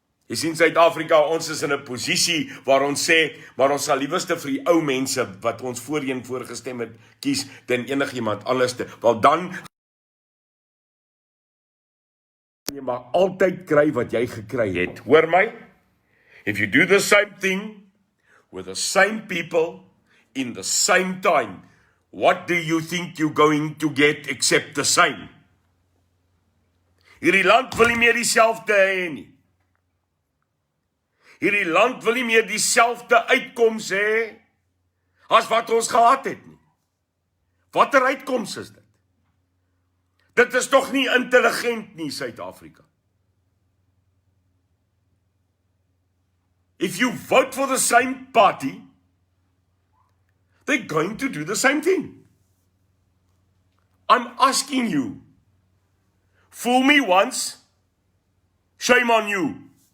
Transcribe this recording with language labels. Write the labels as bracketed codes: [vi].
[af] Jy sien Suid-Afrika, ons is in 'n posisie waar ons sê, maar ons sal liewerste vir die ou mense wat ons voorheen voorgestem het, kies, dan enigiemand anderste. Want dan jy maar altyd kry wat jy gekry het. Hoor my? [en] If you do the same thing with the same people in the same time, what do you think you're going to get except the same? [af] Hierdie land wil nie meer dieselfde hê nie. Hierdie land wil nie meer dieselfde uitkoms hê as wat ons gehad het nie. Watter uitkoms is dit? Dit is tog nie intelligent nie, Suid-Afrika. [en] If you vote for the same party, they're going to do the same thing. I'm asking you, fool me once, shame on you.